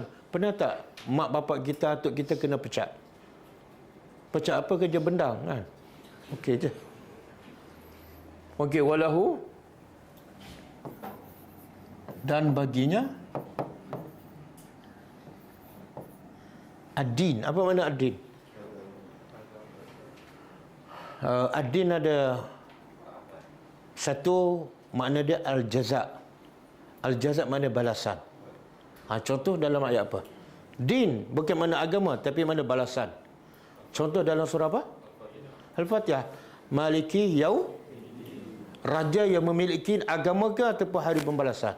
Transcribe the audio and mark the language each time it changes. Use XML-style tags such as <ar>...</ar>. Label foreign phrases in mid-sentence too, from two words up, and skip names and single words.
<ms>Pernah tak mak bapak kita, atuk kita kena pecat? Pecat apa? Kerja bendang kan? Okey je. Okey, walahu, dan baginya ad-din. Apa makna ad-din? Ad-din ada satu makna dia al-jaza'. Al-jaza' makna balasan. Contoh dalam ayat apa? Din bukan makna agama tapi makna balasan. Contoh dalam surah apa? Al-Fatihah. Maliki raja yang memiliki agama ke ataupun hari pembalasan?</ms>